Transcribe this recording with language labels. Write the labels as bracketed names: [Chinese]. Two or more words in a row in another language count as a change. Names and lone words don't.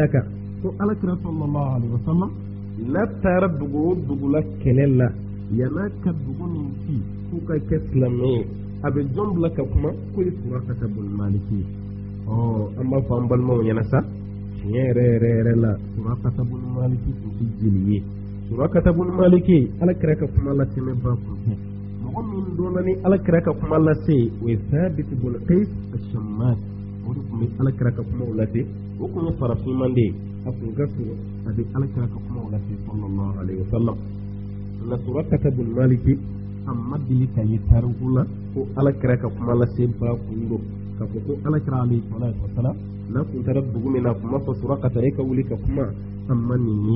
[Bambara] kan ko alakira [Arabic] صلى الله عليه وسلم [Bambara] n'a taara dugu o dugu la kɛlɛ la yan'a ka dugu nin ci k'u ka kɛ silamɛ ye a bɛ jɔn bila ka kuma k'o ye Surakata bun Maliki ye an b'a fɔ an balimaw ɲɛna sa tiɲɛ yɛrɛ la Surakata bun Maliki tun tɛ jeli ye Surakata bun Maliki alakira ka kuma latɛmɛ ba kun tɛ mɔgɔ min dɔnna ni alakira ka kuma lase o ye Thabit bun Qais as-Shammas o de tun bɛ alakira ka kumaw lase o tun ye farafinman de ye a tun ka surun a bɛ alakira ka kumaw lase [Arabic] صلى الله عليه وسلم [Bambara] nka Surakata bun Maliki a ma deli ka ye tariku la ko alakira ka kuma lase ba kun don k'a fɔ ko alakira [Arabic] عليه الصلاة والسلام [Bambara] n'a tun taara dugu min na a tun b'a fɔ Surakata e ka wuli ka kuma an ma nin ye